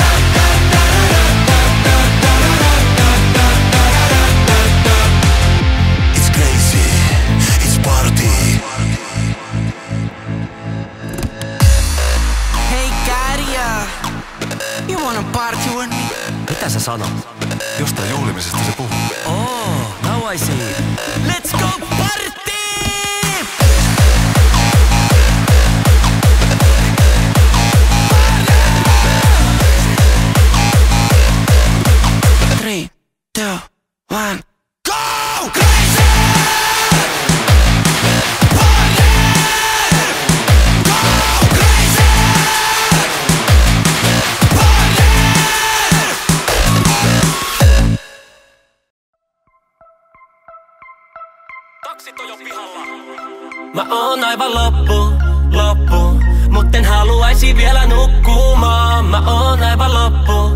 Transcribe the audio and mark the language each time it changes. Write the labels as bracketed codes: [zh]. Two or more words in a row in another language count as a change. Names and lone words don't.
[en] It's crazy, it's party. Hey Kärjä, you wanna party with me? [fi] Mitä sä sanot? Jostain juhlimisesta se puhuu. [en] Oh, now I see. Let's go party! 3, 2, 1. Go crazy! Party! Go crazy! Party! [fi] Taksit on jo pihalla. Mä oon aivan loppu, mut en haluaisi vielä nukkumaan. Mä oon aivan loppu.